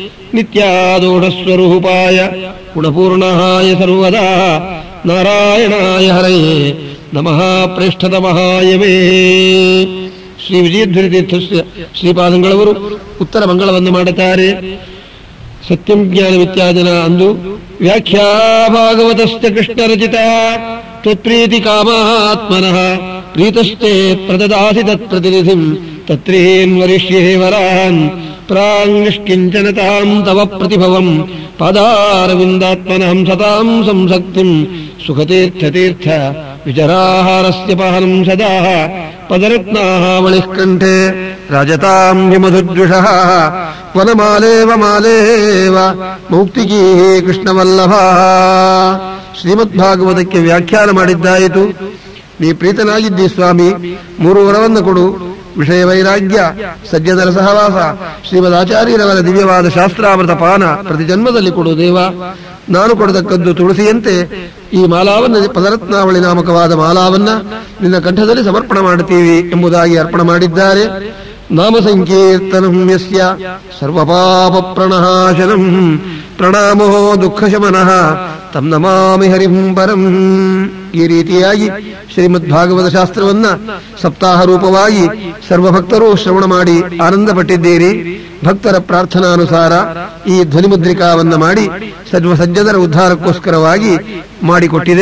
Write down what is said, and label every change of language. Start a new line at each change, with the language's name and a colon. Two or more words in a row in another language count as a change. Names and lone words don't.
Sanskrit: ನಿತ್ಯಾದೋಢಸ್ವರೂಪಾಯ ಗುಣಪೂರ್ಣಾಯ ಸರ್ವದಾ ನಾರಾಯಣಾಯ ಹರಯೇ ನಮಃ ಪ್ರೇಷ್ಠತಮಹಾಯಮೇ.
Kannada: ಶ್ರೀ ವಿಜಯಧ್ವನಿ ತೀರ್ಥ ಶ್ರೀಪಾದಂಗಳವರು ಉತ್ತರ ಮಂಗಳವನ್ನು ಮಾಡುತ್ತಾರೆ.
Sanskrit: ಸತ್ಯಂ ಜ್ಞಾನಮಿತ್ಯಾದಿನ ಅಂದು ವ್ಯಾಖ್ಯಾ ಭಾಗವತಸ್ಯ ಕೃಷ್ಣರಚಿತ ತ್ವತ್ಪ್ರೀತಿ ಕಾಮಾತ್ಮನಃ ಪ್ರೀತಶ್ಚೇ ಪ್ರದದಾಸಿ ತತ್ಪ್ರತಿನಿಧಿಂ ತತ್ರೇನ್ ವರಿಷ್ಯೇ ವರಾನ್ ಪ್ರಾಂಗಿಷ್ಕಿಂಚನ ತಾಂ ತವ ಪ್ರತಿಭವಂ ಪಾದಾರವಿಂದಾತ್ಮನಃ ಸತಾಂ ಸಂಸಕ್ತಿಂ ಸುಖತೀರ್ಥತೀರ್ಥ ವಿಚರಾಹಾರಸ್ಯ ಪಹನಂ ಸದಾ ಪದರತ್ನಾವಳಿಃ ಕಂಠೆ ರಾಜತಾಂ ಹಿಮಧುದ್ವಿಷಃ ವನಮಾಲೇವ ಮಾಲೇವ ಮೌಕ್ತಿಕೀ ಕೃಷ್ಣವಲ್ಲಭ.
Kannada: ಶ್ರೀಮದ್ಭಾಗವತಕ್ಕೆ ವ್ಯಾಖ್ಯಾನ ಮಾಡಿದ್ದಾಯಿತು. ನೀ ಪ್ರೀತನಾಗಿದ್ದಿ ಸ್ವಾಮಿ, 3 ವರವನ್ನು ಕೊಡು: ವಿಷಯ ವೈರಾಗ್ಯ, ಸಜ್ಜನರ ಸಹವಾಸ, ಶ್ರೀಮದಾಚಾರ್ಯರವರ ದಿವ್ಯವಾದ ಶಾಸ್ತ್ರಾಮೃತ ಪಾನ ಪ್ರತಿ ಜನ್ಮದಲ್ಲಿ ಕೊಡು ದೇವ. ನಾನು ಕೊಡತಕ್ಕದ್ದು ತುಳಸಿಯಂತೆ ಈ ಮಾಲಾವನ್ನ, ಪದರತ್ನಾವಳಿ ನಾಮಕವಾದ ಮಾಲಾವನ್ನ ನಿನ್ನ ಕಂಠದಲ್ಲಿ ಸಮರ್ಪಣ ಮಾಡುತ್ತೀವಿ ಎಂಬುದಾಗಿ ಅರ್ಪಣೆ ಮಾಡಿದ್ದಾರೆ.
Sanskrit: ನಾಮ ಸಂಕೀರ್ತನಂ ಯಸ್ಯ ಸರ್ವಪಾಪ ಪ್ರಣಾಶನಂ ಪ್ರಣಾಮೋ ದುಃಖಶಮನಃ ತಂ ನಮಾಮಿ ಹರಿಂ ಪರಂ.
Kannada: ಈ ರೀತಿಯಾಗಿ ಶ್ರೀಮದ್ಭಾಗವತ ಶಾಸ್ತ್ರವನ್ನ ಸಪ್ತಾಹ ರೂಪವಾಗಿ ಸರ್ವಭಕ್ತರು ಶ್ರವಣ ಮಾಡಿ ಆನಂದಪಟ್ಟಿದ್ದೀರಿ. ಭಕ್ತರ ಪ್ರಾರ್ಥನಾನುಸಾರ ಈ ಧ್ವನಿಮುದ್ರಿಕಾವನ್ನ ಮಾಡಿ ಸರ್ವ ಸಜ್ಜನರ ಉದ್ಧಾರಕ್ಕೋಸ್ಕರವಾಗಿ ಮಾಡಿಕೊಟ್ಟಿದೆ.